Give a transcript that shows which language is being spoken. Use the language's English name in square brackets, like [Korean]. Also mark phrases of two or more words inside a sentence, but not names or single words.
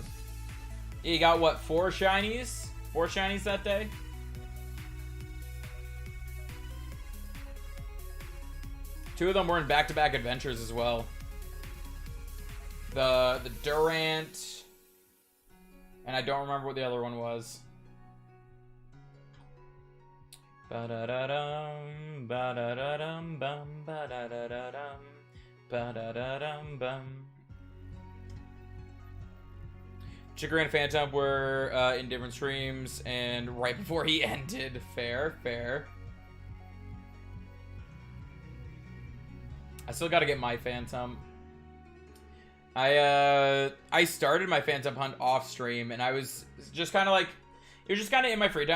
[English] He got what, 4 shinies? 4 shinies that day. Two of them were in back-to-back adventures as well. The Durant, and I don't remember what the other one was. Ba-da-da-dum, ba-da-da-dum, bum, ba-da-da-da-dum, ba-da-da-dum, bum. Chikorita and Phantom were in different streams, and right before he ended. Fair, fair. I still gotta get my Phantom. I started my Phantom hunt off stream, and I was just kind of like, it was just kind of in my free time.